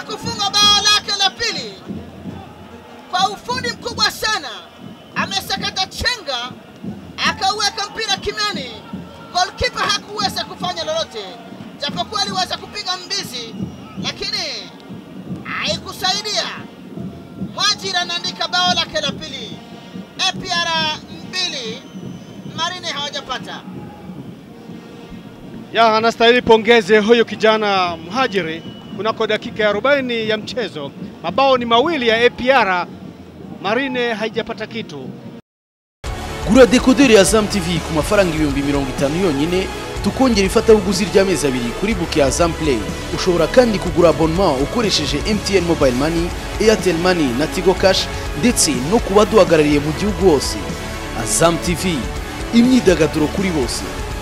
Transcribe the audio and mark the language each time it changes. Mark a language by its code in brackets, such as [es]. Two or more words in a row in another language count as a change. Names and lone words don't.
[sw] kufunga bao lake la pili kwa ufundi mkubwa sana amesakata chenga akaweka mpira kimiani goalkeeper hakuweza kufanya lolote japokuwa aliweza kupiga mbizi lakini haikusaidia Muhadjiri anaandika bao lake la pili APR 2 Marine hawajapata anastahili pongeze huyo kijana Muhadjiri kunako dakika ya 40 ya mchezo mabao ni mawili ya APR Marine haijapata kitu [rw] gura decoder ya Azam TV ku mafaranga 50 yonyine tukongera ifatabuguzi ry'amezi 2 kuri buke ya Azam Play ushobora kandi kugura abonnement ukoresheje MTN Mobile Money Airtel Money na Tigo Cash ndetse no kubaduhagarariye mu gihugu hose Azam TV imyidagaduro kuri bose